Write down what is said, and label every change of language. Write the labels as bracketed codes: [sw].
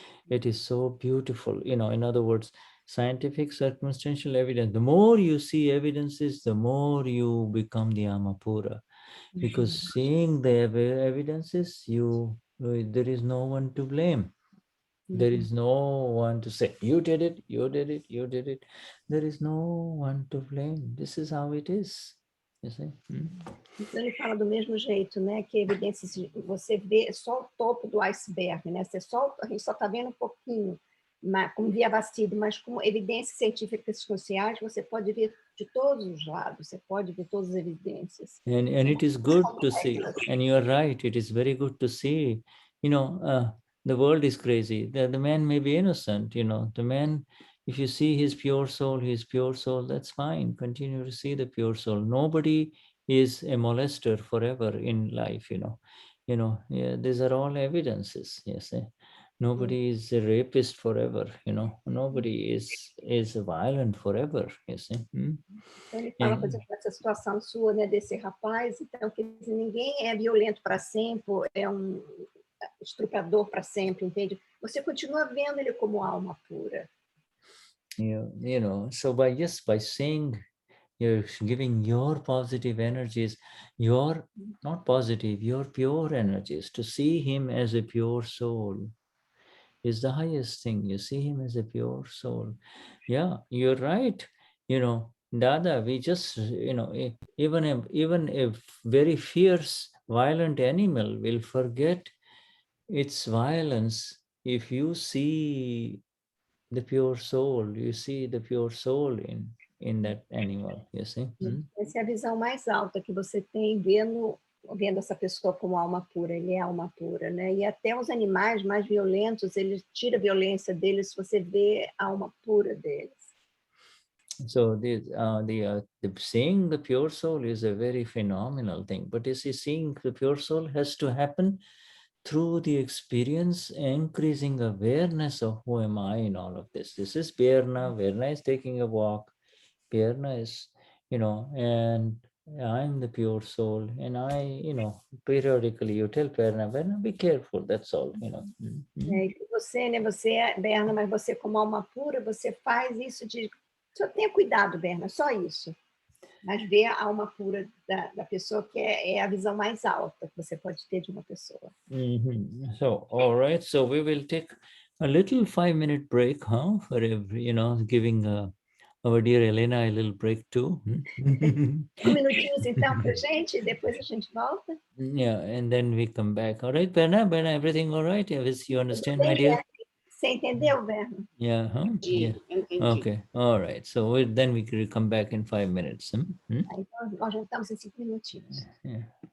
[en] It is so beautiful. In other words, scientific circumstantial evidence. The more you see evidences, the more you become the Amapura. Because seeing the evidences, there is no one to blame. There is no one to say, you did it, you did it, you did it. There is no one to blame. This is how it is. You see? [pt] Então ele fala do mesmo jeito, né? Que evidências, você vê só o topo do iceberg, né? A gente só está vendo um pouquinho, como via Bastide, mas com evidências científicas sociais, você pode ver de todos os lados, você pode ver todas as evidências. [en] And it is good to see, and you are right, it is very good to see, the world is crazy. The man may be innocent, the man, if you see his pure soul, that's fine. Continue to see the pure soul. Nobody is a molester forever in life, yeah, these are all evidences, yes. Nobody is a rapist forever, nobody is violent forever, yes. [pt] Então ele fala, por exemplo, dessa situação sua, né, desse rapaz, então que ninguém é violento para sempre, é um estuprador para sempre, entende? Você continua vendo ele como alma pura. [en] So by saying, you're giving your positive energies, your not positive, your pure energies, to see him as a pure soul is the highest thing. You see him as a pure soul. Yeah, you're right. Dada, we just, even a very fierce, violent animal will forget its violence if you see the pure soul. You see the pure soul in that animal, you see? [pt] Essa é a visão mais alta que você tem vendo essa pessoa como alma pura. Ele é alma pura, né? E até os animais mais violentos, ele tira a violência deles se você vê a alma pura deles. [en] So seeing the pure soul is a very phenomenal thing. But you see, seeing the pure soul has to happen through the experience, increasing awareness of who am I in all of this. This is Berna. Berna is taking a walk. Berna is, and I'm the pure soul. And I, periodically you tell Berna, be careful, that's all, [pt] É, e você, né, você é Berna, mas você como alma pura, você faz isso de... Só tenha cuidado, Berna, só isso. Mas ver a alma pura da pessoa, que é a visão mais alta que você pode ter de uma pessoa. [en] So, all right. So we will take a little 5-minute break, for giving our dear Helena a little break too. [pt] Minutinhos, então, pra gente, depois a gente volta. [en] Yeah, and then we come back. All right, Berna, everything all right? You understand, my dear? [pt] Você entendeu, Berna? [en] Yeah, [pt] Entendi, [en] yeah. [pt] entendi. [en] Okay, all right. So then we can come back in 5 minutes. [pt] Então, nós voltamos em 5 minutinhos. [en] Yeah.